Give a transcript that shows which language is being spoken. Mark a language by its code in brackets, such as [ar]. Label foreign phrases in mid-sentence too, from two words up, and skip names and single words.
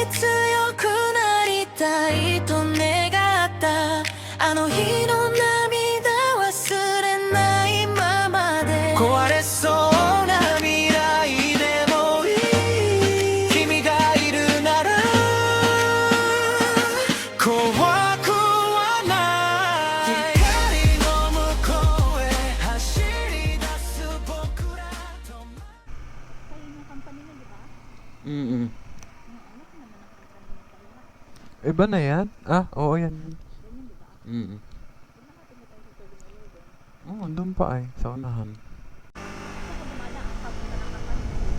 [ja] 強くなりたいと願ったあの日の涙忘れないままで壊れそうな未来でもいい君がいるなら怖くはない光の向こうへ走り出す僕らと [tl] Kayo yung company na, di ba? Mm. Yung anak naman ang company na pala. Iba na yan? Ah, oo yan. Ganyan, di ba? Mm. Pag nakatingin tayo sa 7-Eleven, Oo, doon pa ay, sa unahan. saan ka dumala ang papunta ng company dito?